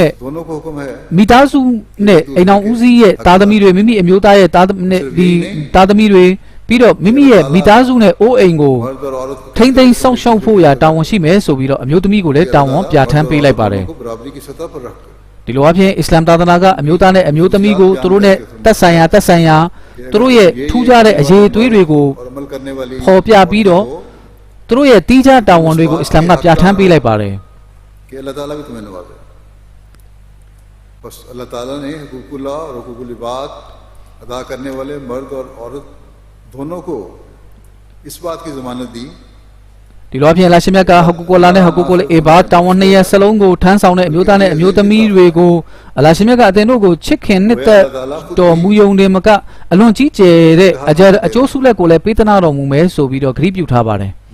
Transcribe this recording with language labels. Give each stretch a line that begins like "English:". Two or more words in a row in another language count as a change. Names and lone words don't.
Burmese: နဲ့မိသားစုနဲ့အိမ်အောင်ဦးစီးရဲ့သားသမီးတွေမိမိအမျိုးသားရဲ့သားသမီးတွေပြီးတော့မိမိရဲ့မိသားစုနဲ့အိုးအိမ်ကိုထိမ့်သိမ်းစောင့်ရှောက်ဖို့ရာတာဝန်ရှိမယ်ဆိုပြီးတော့အမျိုးသမီးကိုလည်းတာဝန်ပြဋ္ဌာန်းပေးလိုက်ပါတယ်ဒီလိုအဖြစ်အစ္စလာမ်သာသနာကအမျိုးသားနဲ့အမျိုးသမီးကိုသူတို့နဲ့သက်ဆိုင်ရာသူတို့ရဲ့ထူးခြားတဲ့အရေးအသွေးတွေကိုပေါ်ပြပြီးတော့သူတို့ရဲ့တီးခြားတာဝန်တွေကိုအစ္စလာမ်ကပြဋ္ဌာန်းပေးလိုက်ပါတယ်
Urdu: اللہ تعالیٰ نے حقوق اللہ اور حقوق العباد ادا کرنے والے مرد اور عورت دونوں کو اس بات کی ضمانت دی
Burmese: ဒီလိုအဖြစ်အလ္လာဟ်ရှင်မြတ်ကဟူကူလာနဲ့ဟူကူလ်အီဘာတာဝန်နှစ်ရပ်စလုံးကိုထမ်းဆောင်တဲ့အမျိုးသားနဲ့အမျိုးသမီးတွေကိုအလ္လာဟ်ရှင်မြတ်ကအသင်တို့ကိုချစ်ခင်နှစ်သက်တော်မူယုံတယ်မကအလွန်ကြီးကျယ်တဲ့အကျိုးဆုလက်ကိုလည်းပေးသနာတော်မူမယ်ဆိုပြီးတော့ဂရုပြုထားပါတယ်